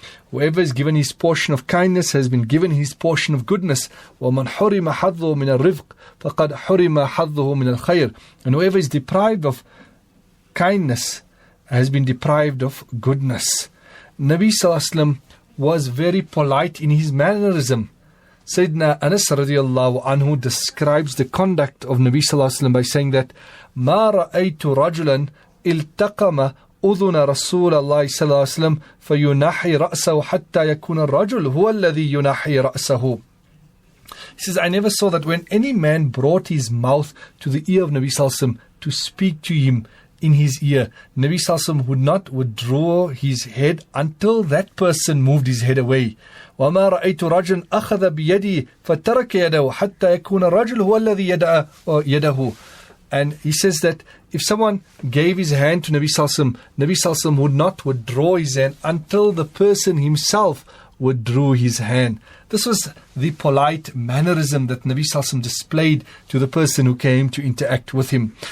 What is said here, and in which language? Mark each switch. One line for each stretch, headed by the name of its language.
English: Whoever is given his portion of kindness has been given his portion of goodness.
Arabic: وَمَنْ حُرِمَ حَظُّهُ مِنَ الرِّفْقِ فَقَدْ حُرِمَ حَظُّهُ مِنَ الْخَيْرِ.
English: And whoever is deprived of kindness has been deprived of goodness. Nabi Sallallahu Alaihi Wasallam was very polite in his mannerism. Sayyidina Anas radiallahu anhu describes the conduct of Nabi Sallallahu Alaihi Wasallam by saying that
Arabic: مَا رَأَيْتُ رَجُلًا إِلْتَقَمَ أذن رسول الله صلى الله عليه وسلم فينحي رأسه حتى يكون الرجل هو الذي ينحي رأسه.
English: He says, I never saw that when any man brought his mouth to the ear of Nabi Sallallahu Alaihi Wasallam to speak to him in his ear, Nabi Sallallahu Alaihi Wasallam would not withdraw his head until that person moved his head away.
Arabic: وما رأيت رجلا أخذ بيدي فترك يده حتى يكون الرجل هو الذي يده.
English: And he says that if someone gave his hand to Nabi Sallallahu Alaihi Wasallam, Nabi Sallallahu Alaihi Wasallam would not withdraw his hand until the person himself withdrew his hand. This was the polite mannerism that Nabi Sallallahu Alaihi Wasallam displayed to the person who came to interact with him.